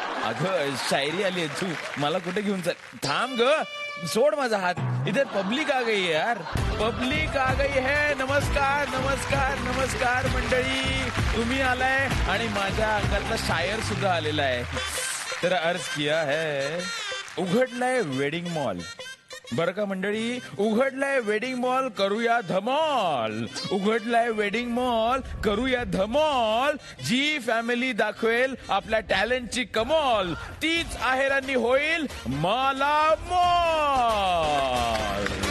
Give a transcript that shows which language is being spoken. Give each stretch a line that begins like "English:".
Marathi: अगं शायरी आली आहे, तू मला कुठे घेऊन चाल. थांब ग, सोड माझा हात.
Hindi: इधर पब्लिक आ गई है यार, पब्लिक आ गई है.
Marathi: नमस्कार नमस्कार नमस्कार मंडळी, तुम्ही आलाय आणि माझ्या अंगातला शायर सुद्धा आलेला आहे. तर
Hindi: अर्ज किया है,
Marathi: उघडलाय वेडिंग मॉल. बरं का मंडळी, उघडलाय वेडिंग मॉल, करूया धमाल. उघडलाय वेडिंग मॉल, करूया धमाल. जी फॅमिली दाखवेल आपल्या टॅलेंटची कमाल, तीच आहेरांनी होईल माला मॉल.